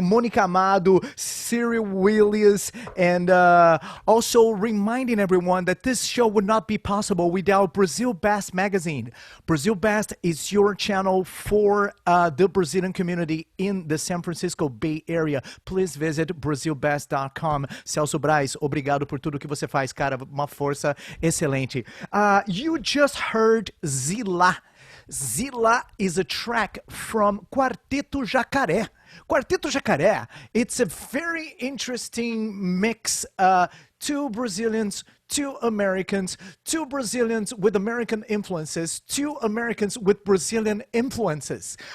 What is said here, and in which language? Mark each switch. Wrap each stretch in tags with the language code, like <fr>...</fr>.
<en>Mônica Amado, Cyril Williams, and also reminding everyone that this show would not be possible without Brazil Best Magazine. Brazil Best is your channel for the Brazilian community in the San Francisco Bay Area. Please visit brazilbest.com.</en> <pt>Celso Braz, obrigado por tudo que você faz, cara. Uma força excelente.</pt> <en>You just heard Zila. Zila is a track from Quarteto Jacare. Quarteto Jacare, it's a very interesting mix. Two Brazilians, two Americans, two Brazilians with American influences, two Americans with Brazilian influences.</en>